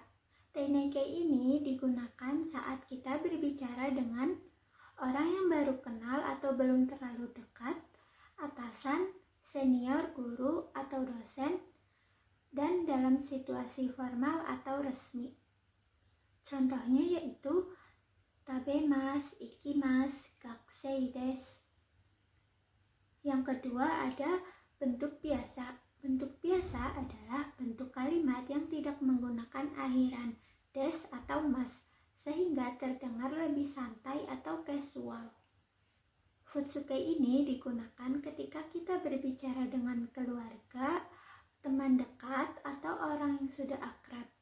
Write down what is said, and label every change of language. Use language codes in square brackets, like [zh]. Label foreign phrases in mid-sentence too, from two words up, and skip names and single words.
[id] Teineikei ini digunakan saat kita berbicara dengan orang yang baru kenal atau belum terlalu dekat, atasan, senior, guru, atau dosen, dan dalam situasi formal atau resmi. Contohnya yaitu [ja] 食べます、行きます、学生です. [id] Yang kedua ada bentuk biasa. Bentuk biasa adalah bentuk kalimat yang tidak menggunakan akhiran des atau mas, sehingga terdengar lebih santai atau casual. Futsuke ini digunakan ketika kita berbicara dengan keluarga, teman dekat, atau orang yang sudah akrab.